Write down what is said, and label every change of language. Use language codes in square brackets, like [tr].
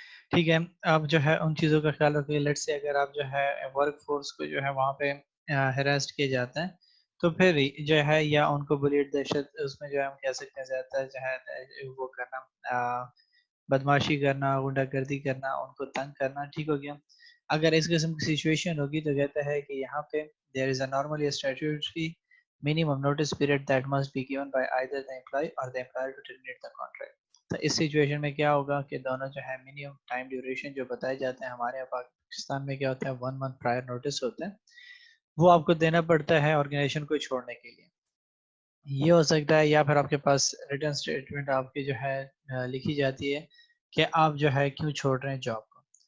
[ur] ٹھیک ہے، آپ جو ہے ان چیزوں کا خیال رکھیے. لیٹ سے اگر آپ جو ہے ورک فورس کو جو ہے وہاں پہ ہراسٹ کیا جاتا ہے تو پھر جو ہے یا ان کو بلیٹ دہشت، اس میں جو ہے ہم کہہ سکتے ہیں زیادہ جو ہے وہ کرنا، بدماشی کرنا، غنڈہ گردی کرنا، ان کو تنگ کرنا. ٹھیک ہو گیا. اگر اس قسم کی سچویشن ہوگی تو کہتا ہے کہ یہاں پہ [en] there is a normally a statutory minimum notice period that must be given by either the employee or the employer to terminate the contract. [ur] تو اس سچویشن میں کیا ہوگا کہ دونوں جو ہے منیمم ٹائم ڈیوریشن جو بتائے جاتے ہیں ہمارے یہاں پاکستان میں کیا ہوتا ہے 1 month پرائر نوٹس ہوتا ہے، وہ آپ کو دینا پڑتا ہے آرگنائزیشن کو چھوڑنے کے لیے. یہ ہو سکتا ہے یا پھر آپ کے پاس ریٹن اسٹیٹمنٹ آپ کی جو ہے لکھی جاتی ہے کہ آپ جو ہے کیوں چھوڑ رہے ہیں جاب کو.